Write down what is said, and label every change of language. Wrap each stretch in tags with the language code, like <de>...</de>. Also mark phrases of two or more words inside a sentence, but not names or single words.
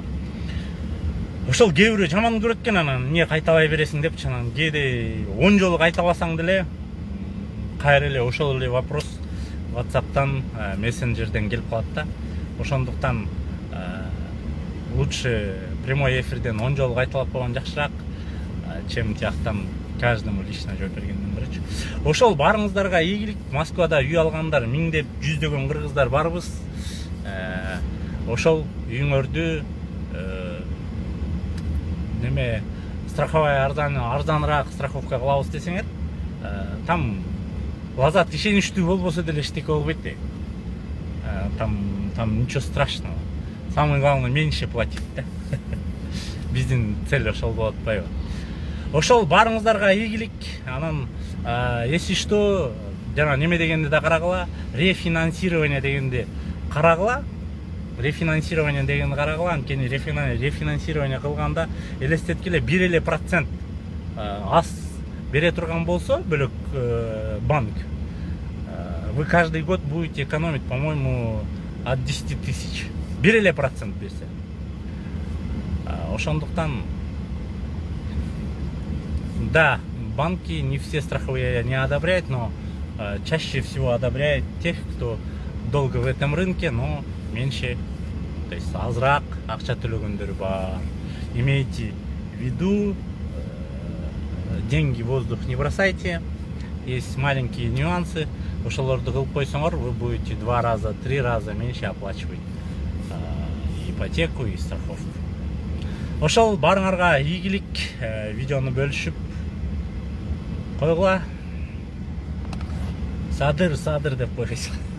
<ky>Ошол кээ бирөө жаман көрөт экен, анан эмне кайталай бересиң деп, анан кээде 10 жолу кайталасаң деле кайра эле ошол эле вопрос WhatsApp'тан, мессенджерден келип калат да. Ошондуктан</ky> <ru>лучше прямой</ru> <ky>эфирден 10 жолу кайталап койгон жакшыраак, чем тияктан</ky> <ru>каждому лично</ru> <ky>жооп бергенден көрөчү. Ошол барыңыздарга ийгилик. Москвада үй алгандар миңдеп, жүздөгөн кыргыздар барбыз. Ошол үйүңөрдү неме страховая арзаныраак страховка кылабыз десеңер, там лазат ишеничтүү болбосо деле эчтеке болбойт да.</ky> <ru>Там ничего страшного. Самое главное меньше платить да.</ru> <ky>Биздин цель ошол болуп атпайбы? Ошол барыңыздарга ийгилик. Анан</ky> <ru>если что,</ru> <ky>жана неме дегенди да карагыла, рефинансирование дегенди карагыла. Рефинансирование дегенди карагыла. Анткени рефинансирование кылганда элестеткиле 1% аз бере турган болсо бөлөк банк,</ky> <ru>вы каждый год будете экономить, по-моему, от 10 тысяч.</ru> <ky>1% берсе. Ошондуктан да,</ky> <ru>банки не все страховые не одобряют, но чаще всего одобряют тех, кто долго в этом рынке, но меньше то есть</ru> <ky>азыраак акча төлөгөндөр бар.</ky> <ru>Имейте в виду, деньги в воздух не бросайте. Есть маленькие нюансы.</ru> <ky>Ошолорду кылып койсоңор,</ky> <ru>вы будете 2 раза, 3 раза меньше оплачивать ипотеку и страховку.</ru> <ky>Ошол барыңарга ийгилик. Видеону бөлүшүп койгула. Садыр деп койгуйсуң.</ky>